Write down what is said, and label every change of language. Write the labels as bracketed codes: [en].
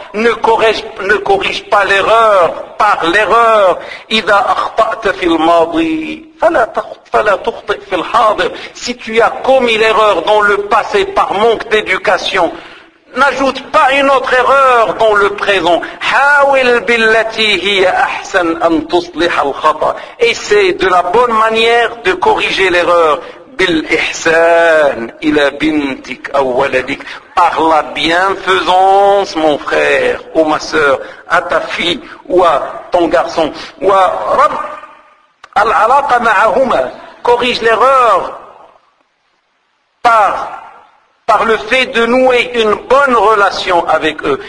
[fr] Ne corrige pas l'erreur par l'erreur. [ar] Idha akhta'ta fil madi, fala tukhti fil hadir. [fr] Si tu as commis l'erreur dans le passé par manque d'éducation, n'ajoute pas une autre erreur dans le présent. [ar] حاول بالتي هي أحسن أن تصلح الخطأ. [fr] Essaie de la bonne manière de corriger l'erreur. [ar] بالإحسان إلى بنتك أو ولدك. [fr] Par la bienfaisance, mon frère ou ma sœur, à ta fille ou à ton garçon. [ar] ورب العلاقة معهما. [fr] Corrige l'erreur par le fait de nouer une bonne relation avec eux.